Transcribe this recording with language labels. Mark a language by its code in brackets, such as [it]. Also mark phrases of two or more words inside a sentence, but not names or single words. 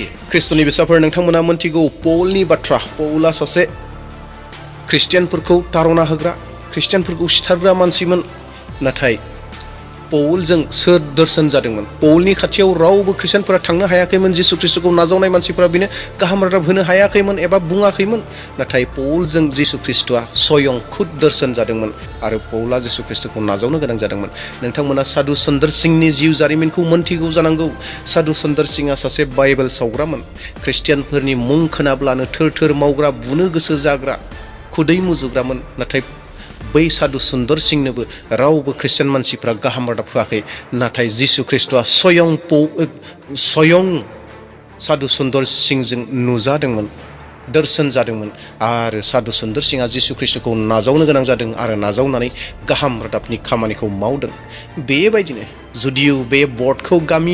[brx] ख्रिस्टनि बिसाफोर, नोंथांमोना मोनथिगौ पौलनि बाथ्रा। पौला सासे ख्रिस्टियानफोरखौ तारना होग्रा, ख्रिस्टियानफोरखौ सिथारग्रा मानसिमोन। नाथाय पौलजों सोर दर्शन जादोंमोन पौलनि खाथियाव रावबो ख्रिस्टियानफोरा थांनो हायाखैमोन जिसु ख्रिस्टखौ नाजावनाय मानसिफोरा बिनो गाहाम रादाब होनो हायाखैमोन एबा बुङाखैमोन नाथाय पौलजों जिसु ख्रिस्टआ स्वयं खुद दर्शन जादोंमोन आरो पौला जिसु ख्रिस्टखौ नाजावनो गोनां जादोंमोन नोंथांमोना साधु सुंदर सिंहनि जिउ जारिमिनखौ मोनथिगौ जानांगौ साधु सुंदर सिंहआ सासे बाइबेल सावग्रामोन ख्रिस्टियानफोरनि मुं खोनाब्लानो थोर थोर मावग्रा बुनो गोसो जाग्रा खुदै मुजुग्रामोन नाथाय बै साधु सुंदर सिंहनोबो रावबो ख्रिस्टियान मानसिफ्रा गाहाम रादाब होआखै नाथाय जिसु ख्रिस्टआ स्वयं साधु सुंदर सिंहजों नुजादोंमोन दर्शन जादोंमोन आरो साधु सुंदर सिंहआ जिसु ख्रिस्टखौ नाजावनो गोनां जादों आरो नाजावनानै गाहाम रादाबनि खामानिखौ मावदों बेबायदिनो जुदियो बे बर्डखौ गामि